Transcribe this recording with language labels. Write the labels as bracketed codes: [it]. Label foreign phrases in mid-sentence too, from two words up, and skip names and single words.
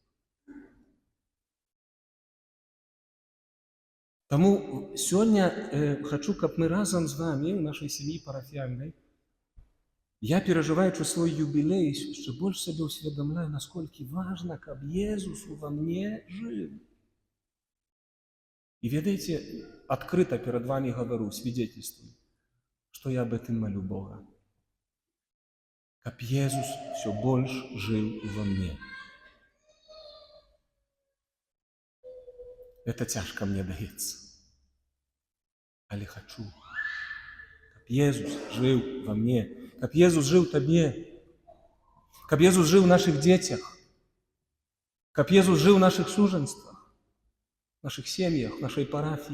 [be] Таму сёння хачу, каб мы разам з вами, у нашай сям'і парафіяльнай, я, перажываючы свой юбілей, яшчэ больш сабе ўсведамляю, насколькі важна, каб Езус ува мне жыў. І ведаеце, адкрыта перад вами гавару, свидетельствую, што я [ru] об этом молю Бога. [be] Каб Езус все больш жыў ува мне. Это цяжка мне даецца. Але хачу, каб Езус жыў ва мне, каб Езус жыў табе, каб Езус жыў у нашых дзецях, каб Езус жыў у нашых сужанствах, наших сем'ях, нашай парафіі.